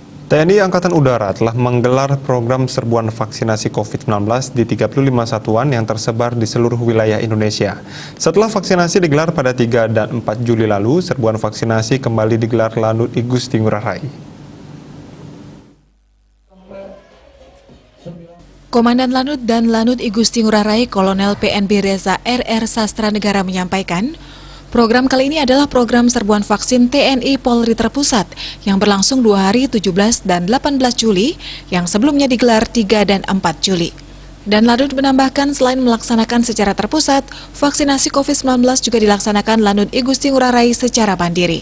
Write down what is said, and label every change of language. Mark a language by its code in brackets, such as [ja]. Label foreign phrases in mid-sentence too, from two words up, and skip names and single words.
[id] TNI Angkatan Udara telah menggelar program serbuan vaksinasi COVID-19 di 35 satuan yang tersebar di seluruh wilayah Indonesia. Setelah vaksinasi digelar pada 3 dan 4 Juli lalu, serbuan vaksinasi kembali digelar Lanut I Gusti Ngurah Rai. Komandan Lanut dan Lanut I Gusti Ngurah Rai Kolonel PNB Reza RR Sastra Negara menyampaikan, program kali ini adalah program serbuan vaksin TNI Polri terpusat yang berlangsung 2 hari 17 dan 18 Juli yang sebelumnya digelar 3 dan 4 Juli. Dan Lanut menambahkan selain melaksanakan secara terpusat, vaksinasi COVID-19 juga dilaksanakan Lanut I Gusti Ngurah Rai secara mandiri.